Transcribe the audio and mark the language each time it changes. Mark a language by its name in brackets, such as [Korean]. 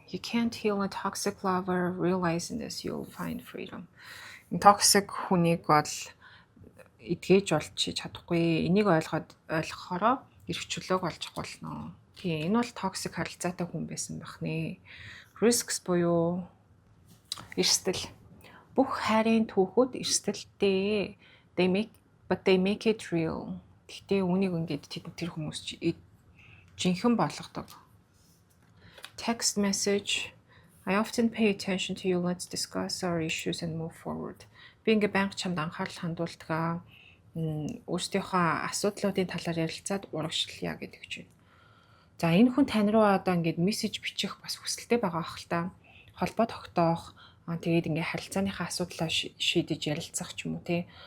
[English] You can't heal a toxic lover. Realizing this, you'll find freedom. [Mongolian] Toxic хүнийг бол эдгэж олж чадахгүй. Энийг ойлгохороо эрх чөлөөг олж болно. Тийм, энэ бол toxic харилцаатай хүн байсан байх нэ. Risks буюу эрсдэл. Бүх хайрын түүхүүд эрсдэлтэй. [English] But they make it real. [Mongolian] Гэхдээ үнийг ингээд тэр хүмүүс жинхэнэ болгодог. [English] Text message. I often pay attention to you. Let's discuss our issues and move forward. [Mongolian] Би ингээ байнга чамд анхаарал хандуулдаг. Өөрсдийнхөө асуудлуудын талаар ярилцаад урагшлая гэдэг чинь. За энэ хүн тань руу одоо ингээд мессеж бичих бас хүсэлтэй байгаа ах л та. Холбоо тогтоох. Тэгээд ингээ харилцааныхаа асуудлаа шийдэж ярилцах ч юм уу те.